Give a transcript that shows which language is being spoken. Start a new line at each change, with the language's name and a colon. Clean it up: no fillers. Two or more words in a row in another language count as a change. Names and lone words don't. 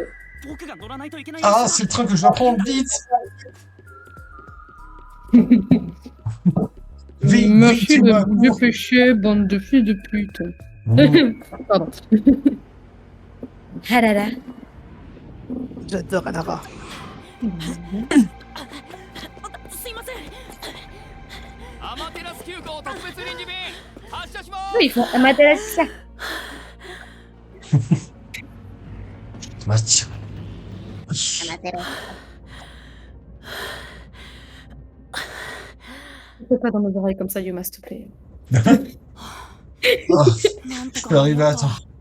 French: Ah, c'est le train que je dois prendre, vite! Vite, Merci de Yuma, vous cours. dépêcher, bande de filles de pute. Pardon. Ah là là. J'adore Alara.
Japanese: すいませんアマテラス急行特別臨時便発車します
French: Oui, ils font Amaterasu. Mathieu. Amaterasu. Ne fais pas dans nos oreilles comme ça, Yuma, s'il te plaît. Oh, je peux arriver à temps.